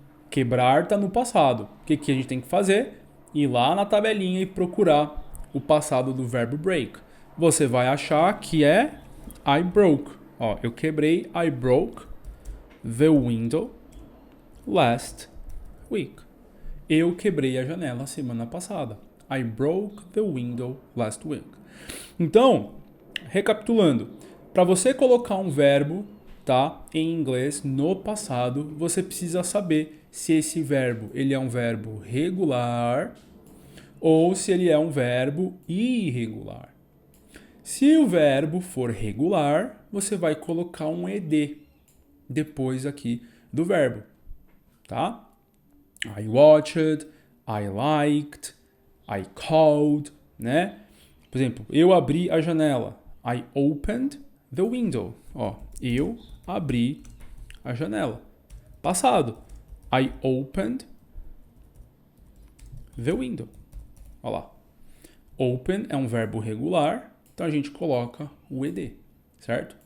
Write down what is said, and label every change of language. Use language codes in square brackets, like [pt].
[pt] Quebrar tá no passado. O que a gente tem que fazer? Ir lá na tabelinha e procurar o passado do verbo break. Você vai achar que é [en] I broke. [pt] Ó, eu quebrei, [en] I broke the window last week. [pt] Eu quebrei a janela semana passada. [en] I broke the window last week. [pt] Então, recapitulando, para você colocar um verbo, tá, em inglês no passado, você precisa saber se esse verbo ele é um verbo regular ou se ele é um verbo irregular. Se o verbo for regular, você vai colocar um ed depois aqui do verbo, tá? [en] I watched, I liked, I called, né? [pt] Por exemplo, eu abri a janela. [en] I opened the window. [pt] Ó, eu abri a janela. Passado. [en] I opened the window. [pt] Ó lá. Open é um verbo regular, então a gente coloca o ed, certo?